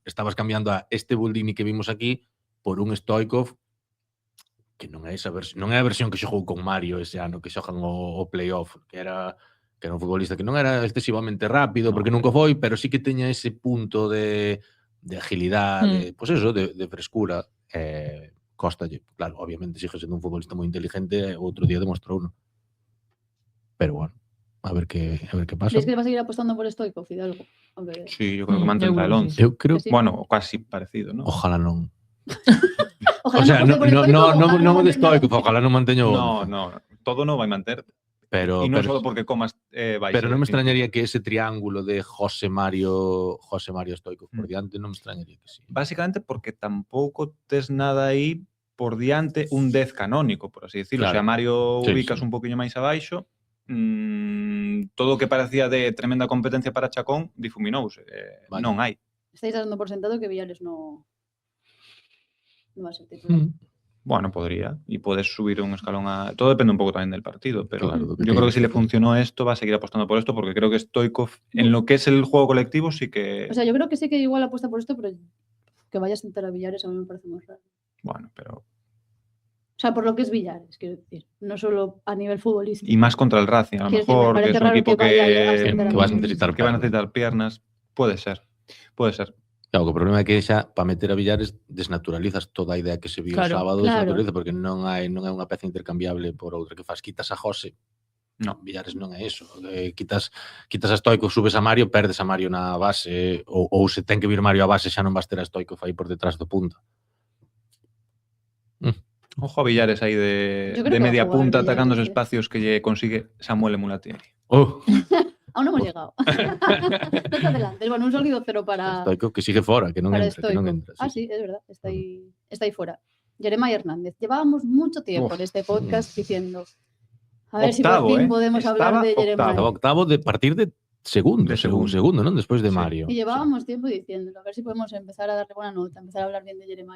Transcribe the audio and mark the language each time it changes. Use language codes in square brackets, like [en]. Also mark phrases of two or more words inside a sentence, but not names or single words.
[gl] Estabas cambiando a este Buldini que vimos aquí por un Stoichkov que non é esa versión, non é a versión que xogou con Mario ese ano que xogan o playoff, que era un futbolista que non era excesivamente rápido, porque nunca foi, pero sí que teña ese punto de agilidade, pues eso, de frescura. Cóstalle. Claro, obviamente sigue sendo un futbolista moi inteligente, outro día demostrou uno. [es] Pero bueno, a ver que pasa. ¿Crees que va a seguir apostando por Stoichkov, Hidalgo? Aunque... Sí, yo creo que mantendrá el creo que 11. sí. [gl] Eu creo, [es] Que sí. Bueno, casi parecido, ¿no? [gl] ojalá non. [es] Ojalá O sea, [gl] aposte por Stoichkov, ojalá non o de [es] mantenga- [gl] Stoichkov, ojalá non manteño o [es] No, 11. [gl] no, todo no vai manter. [es] Pero, Y no pero, solo porque comas [gl] pero non me extrañaría que ese triángulo de José Mario Stoichkov por diante, non me extrañaría que sí. Básicamente porque tampouco tes nada aí por diante un 10 canónico, por así decirlo. [es] Claro. O sea, Mario Sí, [gl] ubicas [es] sí. [gl] un poquinho máis abaixo, todo o que parecía de tremenda competencia para Chacón difuminouse. [es] Vale. [gl] Non hai. [es] Estáis dando por sentado que Villares no va a ser titular. Bueno, podría. Y puedes subir un escalón a... Todo depende un poco también del partido, pero Claro, lo que yo creo tenga que si le que hacer. funcionó esto, va a seguir apostando por esto, porque creo que Stoichkov, en lo que es el juego colectivo, sí que... O sea, yo creo que sí que igual apuesta por esto, pero que vaya a sentar a Villares a mí me parece muy raro. Bueno, pero... O sea, por lo que es Villares, quiero decir. No solo a nivel futbolístico. Y más contra el Racing, a lo Quiero decir, me mejor, que parece es un raro equipo que vaya a sentar a Que vas a necesitar que van a piernas. necesitar piernas. Puede ser. Puede ser. [gl] Claro, que o problema é que xa para meter a Villares desnaturalizas toda a idea que se viu o [es] Claro, [gl] sábado, [es] claro. [gl] desnaturaliza porque non é unha peza intercambiable por outra que faz, quitas a José. [es] No. [gl] Villares non é iso. Quitas a Stoichkov, subes a Mario, perdes a Mario na base, ou se ten que vir Mario a base xa non vas ter a Stoichkov aí por detrás do punta. [es] Ojo a Villares ahí Yo creo de que va a media jugar punta Villares, atacando los ¿eh? [gl] espacios que lle consigue Samuel Mulatieri. [es] Oh, Aún no hemos llegado. No te adelantes. Bueno, un sólido cero para [gl] Stoichkov que sigue fora, que non [es] para [gl] entra, que non [es] Stoichkov. [gl] entra. [es] Ah, sí, es verdad. Está ahí fuera. Jeremiah Hernández. Llevábamos mucho tiempo en este podcast diciendo. A ver Octavo, si por fin ¿eh? podemos hablar Estaba de octavo. Jeremiah. Estaba octavo de partir de segundo, De segundo. [gl] segundo, non? Despois de [es] Sí. Mario. Y llevábamos tiempo diciéndolo. A ver si podemos empezar a darle buena nota, empezar a hablar bien de Jeremiah.